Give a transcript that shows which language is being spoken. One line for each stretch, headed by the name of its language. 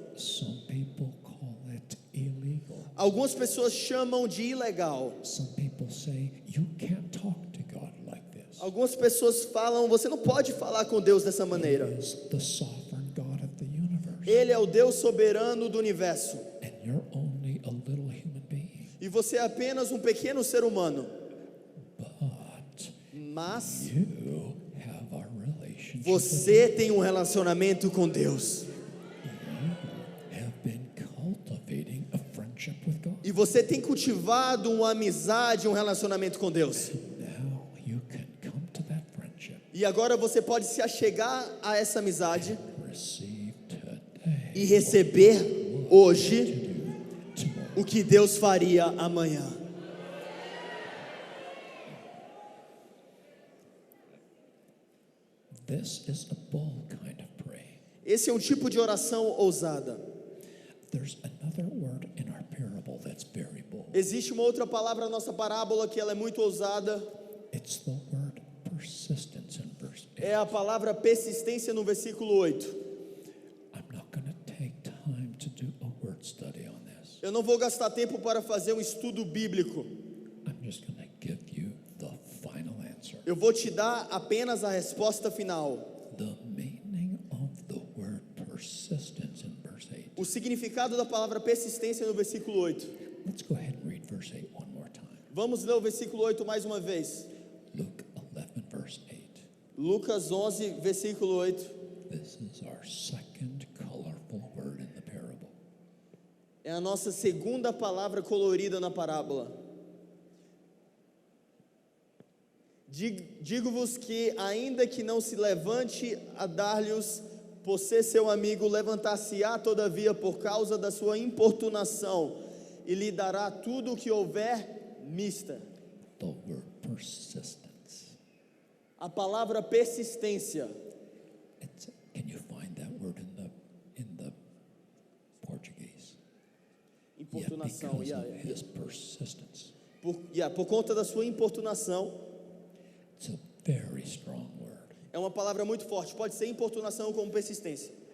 English: Some people call it illegal.
Portuguese: Algumas pessoas chamam de ilegal.
English: Some people say you can't talk to God like this.
Portuguese: Algumas pessoas falam, você não pode falar com Deus dessa maneira.
English: He is the sovereign God of the universe,
Portuguese: Ele é o Deus soberano do universo.
English: and you're only a little human being.
Portuguese: E você é apenas um pequeno ser humano.
English: But
Portuguese: Mas
English: you have a relationship.
Portuguese: você tem um relacionamento com Deus.
English: Have been cultivating a friendship with God.
Portuguese: E você tem cultivado uma amizade, um relacionamento com Deus.
English: Now you can come to that friendship,
Portuguese: E agora você pode se achegar a essa amizade
English: receive today
Portuguese: e receber hoje
English: do tomorrow.
Portuguese: o que Deus faria amanhã.
English: This is a bold kind of prayer.
Portuguese: Esse é um tipo de oração ousada.
English: There's another word in our parable that's very bold.
Portuguese: Existe uma outra palavra na nossa parábola que ela é muito ousada.
English: It's the word persistence in verse 8.
Portuguese: É a palavra persistência no versículo 8.
English: I'm not going to take time to do a word study on this.
Portuguese: Eu não vou gastar tempo para fazer um estudo bíblico.
English: I'm just going to give you the final answer.
Portuguese: Eu vou te dar apenas a resposta final.
English: The meaning of the word persistence in verse 8.
Portuguese: O significado da palavra persistência no versículo 8.
English: Let's go ahead and read verse 8 one more time.
Portuguese: Vamos ler o versículo 8 mais uma vez.
English: Luke 11 verse 8.
Portuguese: Lucas 11, versículo 8.
English: This is our second colorful word in the parable.
Portuguese: É a nossa segunda palavra colorida na parábola. Digo-vos que, ainda que não se levante a dar-lhes por ser seu amigo, levantar-se-á todavia por causa da sua importunação, e lhe dará tudo o que houver mista.
English: The word persistence.
Portuguese: A palavra persistência.
English: Can you find that word in the Portuguese?
Portuguese: Importunação.
English: Because of his persistence.
Portuguese: Por conta da sua importunação.
English: It's a very strong word.
Portuguese: É uma palavra muito forte. Pode ser importunação como persistência.